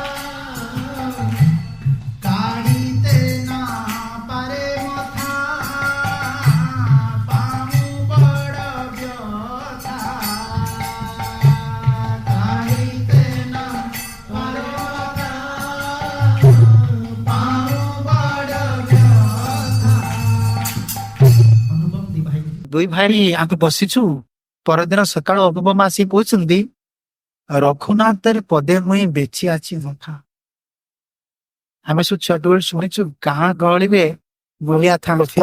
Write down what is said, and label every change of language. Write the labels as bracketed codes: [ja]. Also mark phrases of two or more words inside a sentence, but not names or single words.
[bn] কাড়িতে না পারে মাথা, পামু বড় ব্যথা। কাড়িতে না পারে মাথা, পামু বড় ব্যথা। [or] ଅନୁପମ ଦୁଇ ଭାଇ ଆମେ ବସିଛୁ। ପରଦିନ ସକାଳୁ ଅନୁପମ ଆସି କହୁଛନ୍ତି ରଘୁନାଥର ପଦେ ମୁଇଁ ବେଚି ଆଛି ମଥା। ଆମେ ସବୁ ଛୋଟବେଳେ ଶୁଣିଛୁ ଗାଁ ଗହଳିରେ ବଳିଆ ଥାନ୍ତି।